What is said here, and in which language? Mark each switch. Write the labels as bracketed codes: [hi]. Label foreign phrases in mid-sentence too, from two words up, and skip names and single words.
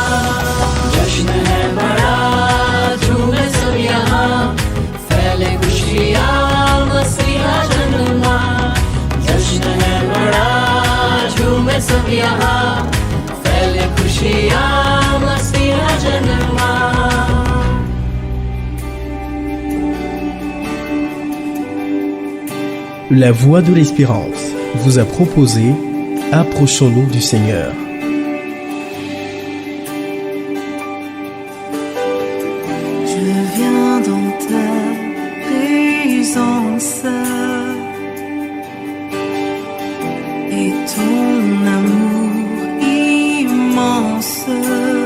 [hi] जश्न है बड़ा, झूमे सब यहाँ, फैले खुशियाँ, मसीहा जन्मा। जश्न है बड़ा, झूमे सब यहाँ, फैले खुशियाँ, मसीहा जन्मा। [fr] La voix de l'espérance vous a proposé Approchons-nous du Seigneur. Je viens dans ta présence et ton amour immense